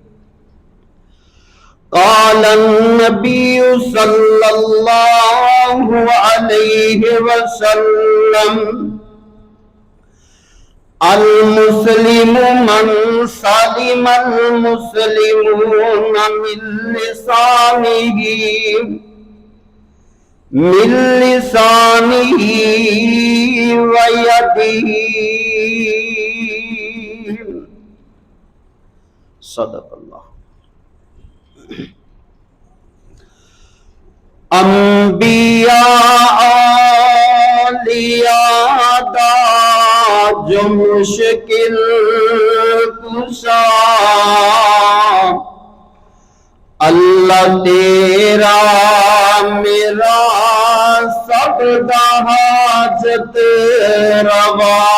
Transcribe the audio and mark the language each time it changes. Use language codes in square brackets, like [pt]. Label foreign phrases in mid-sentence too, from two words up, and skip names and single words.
[ar] قال النبي صلى الله عليه وسلم المسلم من سلم المسلمون من لسانه ويده. صدق الله. [pa] انبیا اولیا جو مشکل کشا اللہ تیرا میرا سبدا حاجت روا.